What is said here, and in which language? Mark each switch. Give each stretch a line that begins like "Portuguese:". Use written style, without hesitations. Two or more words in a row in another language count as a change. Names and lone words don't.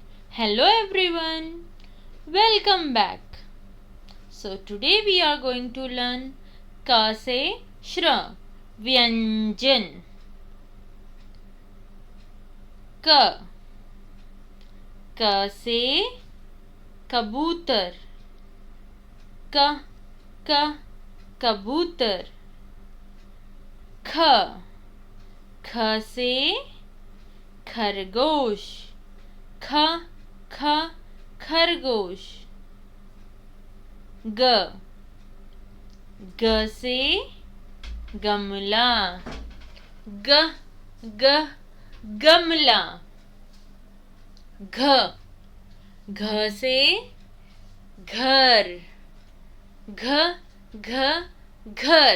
English: Hello everyone, welcome back. So today we are going to learn
Hindi: क से श्र व्यंजन. क क से कबूतर क क कबूतर. ख ख से खरगोश ख ख खरगोश. ग ग से गमला ग ग गमला. घ घ से घर घ घ घर.